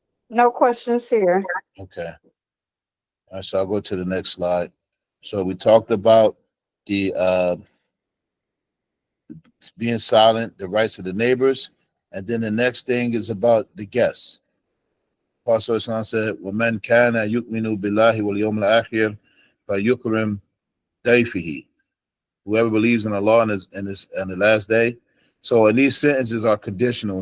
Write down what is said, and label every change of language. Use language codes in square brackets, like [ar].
[en] No questions here. Okay. All right, so I'll go to the next slide. So we talked about the being silent, the rights of the neighbors, and then the next thing is about the guests. Pastor Islam said, [ar] وَمَنْ كَانَ يُؤْمِنُ بِاللَّهِ وَالْيَوْمِ الْآخِرِ فَيُكْرِمْ ضَيْفِهِ. [en] Whoever believes in Allah and the last day. So, and these sentences are conditional.